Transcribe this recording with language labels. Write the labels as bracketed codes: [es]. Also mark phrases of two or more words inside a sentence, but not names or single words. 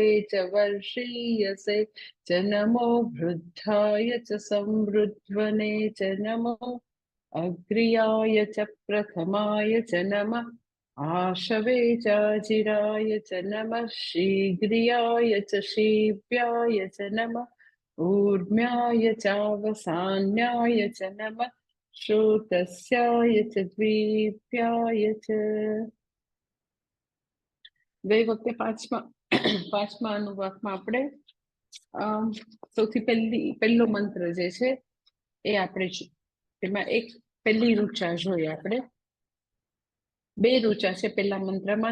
[sa] च वर्षीयसे च नमो वृद्धाय च संवृध्वने च नमो अग्र्याय च प्रथमाय च नमः आशवे चाजिराय च नमः शीघ्रियाय च शीव्याय च नमः ऊर्म्याय चावसान्याय च नमः श्रोतस्याय च द्वीप्याय च. [gu] ગઈ વખતે પાંચમા અનુવાકમાં આપણે સૌથી પહેલો મંત્ર જે છે એ આપણે એમાં એક પહેલી રૂચા જોઈ આપણે. બે રૂચા છે પહેલા મંત્રમાં.